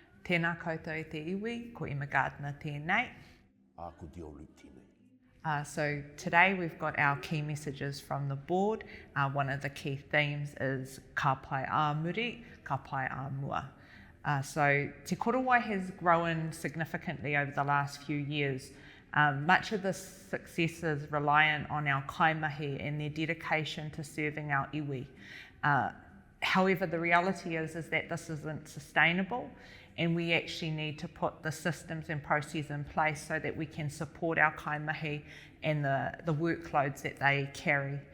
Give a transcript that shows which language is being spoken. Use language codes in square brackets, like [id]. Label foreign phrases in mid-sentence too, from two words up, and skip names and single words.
[mi] Tēnā koutou e te iwi, ko Emma Gardner tēnei. Ko Dio Luke tēnei. [en] So today we've got our key messages from the board. One of the key themes is [mi] ka pai a muri, ka pai a mua. [en] So Te Korowai has grown significantly over the last few years. Much of this success is reliant on our kaimahi and their dedication to serving our iwi. However, the reality is that this isn't sustainable, and we actually need to put the systems and processes in place so that we can support our kaimahi and the workloads that they carry.